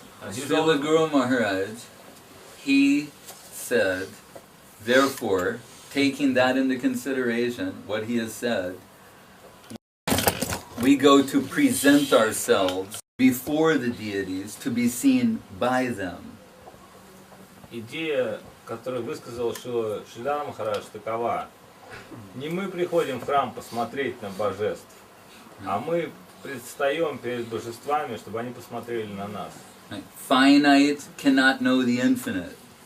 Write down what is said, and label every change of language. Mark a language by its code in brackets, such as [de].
[en] Srila Guru Maharaj, he said, therefore, taking that into consideration, what he has said, we go to present ourselves before the deities to be seen by them. [ru] Идея, которую высказал Шрила Махарадж, такова. Не мы приходим в храм посмотреть на божеств, а мы предстаем перед божествами, чтобы они посмотрели на нас. [en] Finite cannot know the infinite.